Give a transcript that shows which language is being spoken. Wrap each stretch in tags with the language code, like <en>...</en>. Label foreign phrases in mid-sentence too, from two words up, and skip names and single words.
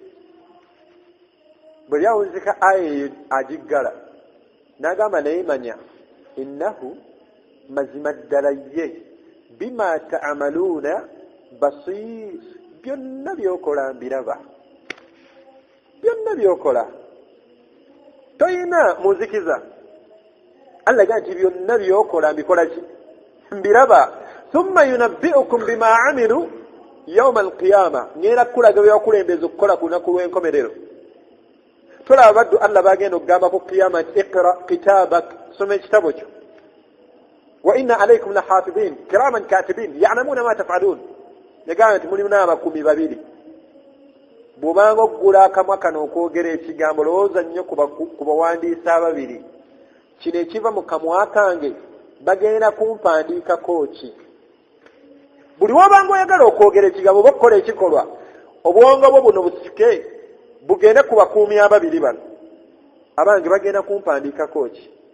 <lg>Bwe yawunzika aya eyo agiggala, n'agamba naye manya innahu mazima ddala ye</lg> <ar>بما تعملون بصير,</ar> <lg>byonna byokola mbiraba, byonna byokola, toyina muzikiza. Allah agamba nti byonna byokola mbikola ki, mbiraba.</lg> <ar>ثم ينبئكم بما عملوا يوم القيامة,</ar> <lg>ngera kulaga byakulembeza okukola ku lunaku lw'enkomerero. Tolaba baddu Allah bagenda okugamba ku qiyama nti</lg> <ar>اقرأ كتابك,</ar> <lg>soma ekitabo kyo.</lg> <ar>وإن عليكم لحافظين كراما كاتبين يعلمون ما تفعلون,</ar> <lg>yagamba nti mulimu n'abakuumi babiri. Bw'obanga oggula akamwa kano okwogera ekigambo, lowooza nnyo ku bawandiisi ababiri, kino ekiva mu kamwa kange bagenda kumpandiikako ki? Buli wabanga oyagala okwogera ekigambo oba okukola ekikolwa, obwongo bwo buno busike bugende ku bakuumi ababiri bano, abange bagenda kumpandiikako ki?</lg>